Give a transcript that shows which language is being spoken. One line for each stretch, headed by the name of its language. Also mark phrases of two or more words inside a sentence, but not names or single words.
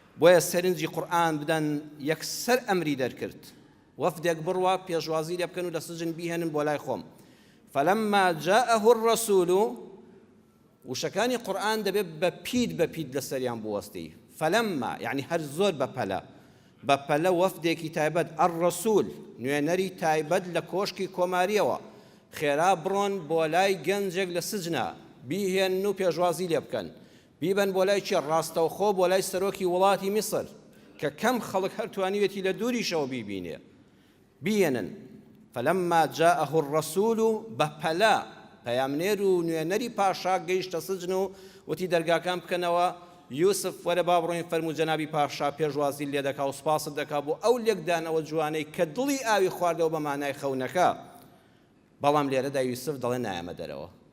Central Kurdish: بۆیە سەرنجی قورئان بدەن یەکسەر ئەمری دەرکرد وەفدێک بڕوا پێشوازی لێ بکەن و لە سجن بیهێنن بۆ لای خۆم
Arabic: فلما جاءه الرسول
Central Kurdish: وشەکانی قورئان دەبێت بەپید لەسەریان بوەستی فلما یعنی هەر زۆر بەپەلە وەفدێکی تایبەت الرسول نوێنەری تایبەت لە کۆشکی کۆماریەوە خێرا بڕۆن بۆ لای گەنجێک لە سجنە بیهێنن و پێشوازی لێ بکەن بیبن بۆ لای چێ ڕاستەوخۆ بۆ لای سەرۆکی وڵاتی میسر کە کەم خەڵک هەر توانیوێتی لە دووریشەوە بیبینێ بیێنن
Arabic: فلما جاءه الرسول
Central Kurdish: بەپەلە پەیامنێر و نوێنەری پاشا گەیشتە سجن و وتی دەرگاکان بکەنەوە یوسف وەرە با بڕۆین فەرموو جەنابی پاشا پێشوازی لێ دەکا و سوپاست دەکا بۆ ئەو لێکدانەوە جوانەی کە دڵی ئاوی خواردەوە بە مانای خەونەکە بەڵام لێرەدا یوسف دەڵێ نایەمە دەرەوە